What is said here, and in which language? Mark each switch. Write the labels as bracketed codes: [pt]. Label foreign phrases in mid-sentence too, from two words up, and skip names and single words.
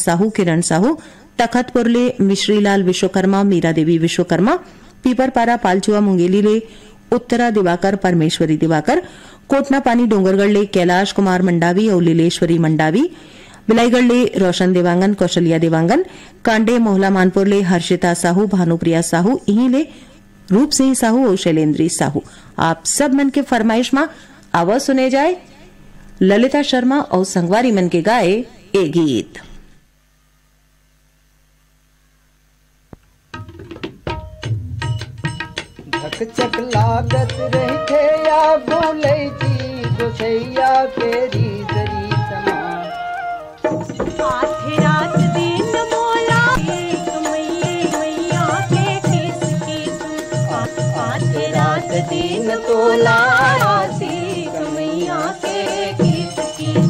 [hne] साहू, किरण साहू, तखतपुर ले मिश्रीलाल विश्वकर्मा, मीरा देवी विश्वकर्मा, पीपरपारा पालचुआ मुंगेली ले उत्तरा दिवाकर, परमेश्वरी दिवाकर, कोटना पानी डोंगरगढ़ ले कैलाश कुमार मंडावी और लीलेश्वरी मंडावी, बिलाईगढ़ ले रोशन देवांगन, कौशल्या देवांगन, कांडे मोहला मानपुर ले हर्षिता साहू, भानुप्रिया साहू, इहीं ले रूप सिंह साहू और शैलेंद्री साहू। आप सब मन के फरमाइश में आवाज सुने जाए ललिता शर्मा और संगवारी मन के गाए ए गीत। धक चक लागत रहते या बोले जी गोसैया के रीत आधी रात दिन मोला एक मैया के किस किस, आधी रात दिन तोला एक मैया के किस किस।